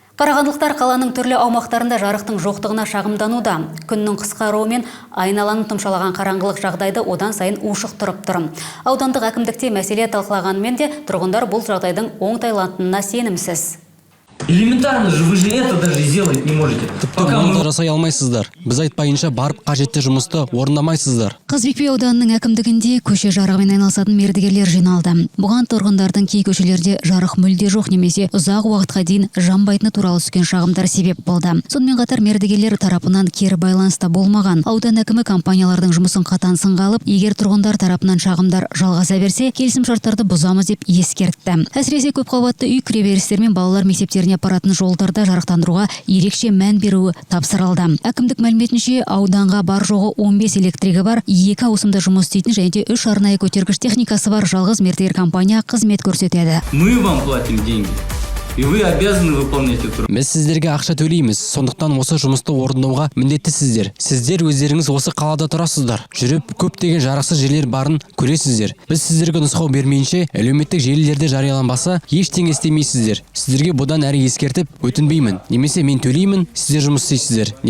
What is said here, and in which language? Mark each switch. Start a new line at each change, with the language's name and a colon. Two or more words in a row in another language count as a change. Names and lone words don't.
Kazakh: Қарағандылықтар қаланың түрлі аумақтарында жарықтың жоқтығына шағымдануда. Күннің қысқаруы мен айналаны тұмшалаған қараңғылық жағдайды одан сайын ушықтырып тұр. Аудандық әкімдікте мәселе талқылағанымен де тұрғындар бұл жағдайдың оңтайланатынына сенімсіз.
Russian: Элементарно же, вы же это даже сделать не можете.
Kazakh: Оны да жасай алмайсыздар. Біз айтпайынша барып қажетті жұмысты орындамайсыздар. Қызбекпе ауданының әкімдігінде көше жарығымен айналысатын мердігерлер жиналды. Бұған тұрғындардың кей көшелерде жарық мүлде жоқ немесе ұзақ уақытқа дейін жанбайтыны туралы түскен шағымдар себеп болды. Сонымен қатар мердігерлер тарапынан кері байланыста болмаған. Аудан әкімі компаниялардың жұмысын қатаң сынға алып, егер тұрғындар тарапынан шағымдар жалғаса берсе, келісімшарттарды бұзамыз деп ескертті. Әсіресе көпқабатты үй кіреберістер мен балалар мектептеріне апаратын жолдарда жарықтандыруға ерекше мән беруі тапсырылды. Әкімдік мәліметінше ауданға бар жоғы 15 электрігі бар, 2 ауысымда жұмыс істейтін және де 3 арнайы көтергіш техникасы бар жалғыз мердігер компания қызмет көрсетеді.
Russian: Мы вам платим деньги. И вы обязаны выполнять эту работу.
Kazakh: Біз сіздерге ақша төлейміз, сондықтан осы жұмысты орындауға міндеттісіздер. Сіздер өздеріңіз осы қалада тұрасыздар. Жүріп көптеген жарықсыз жерлер барын көресіздер. Біз сіздерге нұсқау бермейінше, әлеуметтік желілерде жарияланбаса, ештеңе істемейсіздер. Сіздерге бұдан әрі ескертіп өтінбеймін. Немесе мен төлеймін, сіздер жұмыс істейсіздер.